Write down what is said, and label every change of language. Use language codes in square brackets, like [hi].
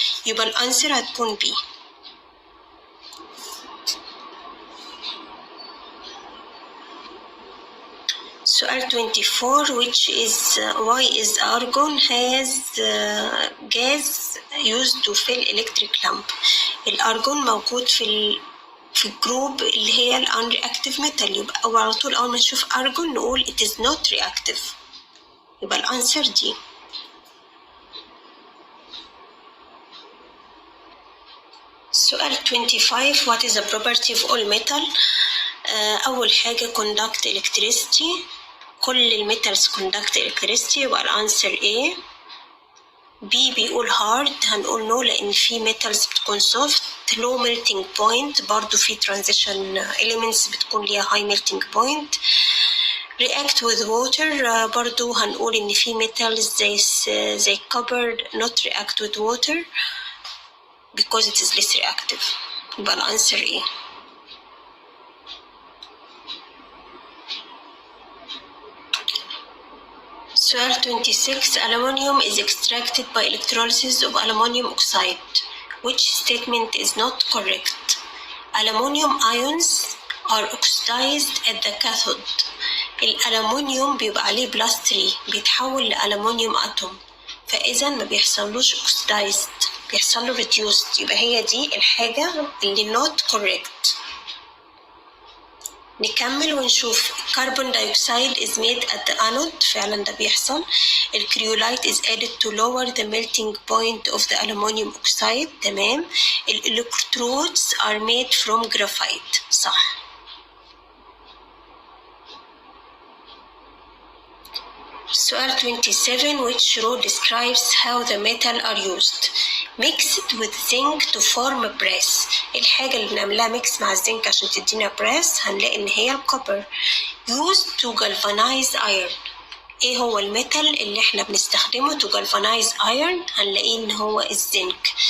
[ar] يبقى الأنسر هتكون B. [en] سؤال 24 which is why is argon has gas used to fill electric lamp. [ar] الارجون موجود في الجروب اللي هي الانرياكتيف ميتال، يبقى على طول اول ما نشوف ارجون نقول it is not reactive. يبقى الانسر دي. [en] سؤال 25 what is the property of all metal. [ar] اول حاجه conduct electricity. كل الميتالز conduct electricity، يبقى الانسر A. B بيقول hard، هنقول no لان في ميتالز بتكون soft. [en] low melting point برضو في transition elements بتكون ليها high melting point. react with water برضو هنقول ان في ميتالز زي copper not react with water because it is less reactive. [ar] يبقى الانسر A. [en] سؤال 26 aluminum is extracted by electrolysis of aluminum oxide. Which statement is not correct? Aluminum ions are oxidized at the cathode. [ar] الألمنيوم بيبقى عليه بلس 3 بيتحول لألمنيوم أتوم، فإذا ما بيحصلوش oxidized، بيحصله reduced. يبقى هي دي الحاجة اللي not correct. [en] نكمل ونشوف carbon dioxide is made at the anode. [ar] فعلا ده بيحصل. [en] الكريولايت is added to lower the melting point of the aluminum oxide. [ar] تمام. [en] electrodes are made from graphite. [ar] صح. [en] سؤال 27 which row describes how the metal are used. mixed with zinc to form brass. [ar] الحاجة اللي بنعملها ميكس مع الزنك عشان تدينا brass هنلاقي ان هي الكوبر. [en] used to galvanize iron. [ar] ايه هو الميتال اللي احنا بنستخدمه to galvanize iron؟ هنلاقيه ان هو الزنك.